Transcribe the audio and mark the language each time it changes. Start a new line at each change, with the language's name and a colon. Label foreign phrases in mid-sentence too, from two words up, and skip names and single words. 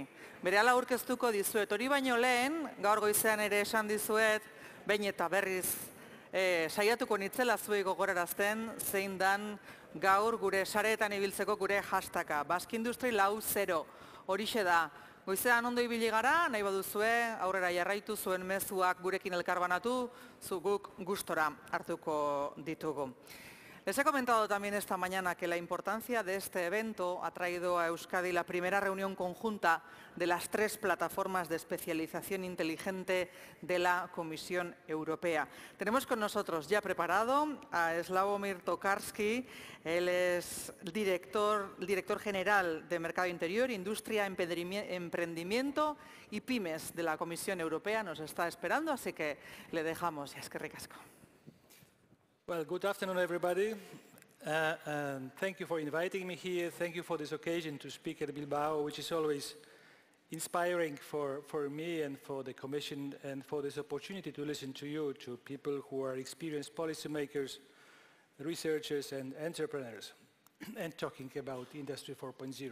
Basque: Berehala aurkeztuko dizuet, hori baino lehen, gaur goizean ere esan dizuet, behin eta berriz saiatuko nitzela zuei gogorarazten, zein dan gaur gure sareetan ibiltzeko gure hashtaga. Basque Industry 4.0, horixe da. Goizean ondo ibili gara, nahi baduzue, aurrera jarraitu zuen mezuak gurekin elkarbanatu, guk gustora hartuko ditugu.
Spanish: Les he comentado también esta mañana que la importancia de este evento ha traído a Euskadi la primera reunión conjunta de las 3 plataformas de especialización inteligente de la Comisión Europea. Tenemos con nosotros ya preparado a Sławomir Tokarski. Él es director general de Mercado Interior, Industria, Emprendimiento y Pymes de la Comisión Europea. Nos está esperando, así que le dejamos. Ya es que ricasco.
English: Well, good afternoon, everybody. And thank you for inviting me here. Thank you for this occasion to speak at Bilbao, which is always inspiring for me and for the Commission, and for this opportunity to listen to you, to people who are experienced policymakers, researchers and entrepreneurs, and talking about Industry 4.0.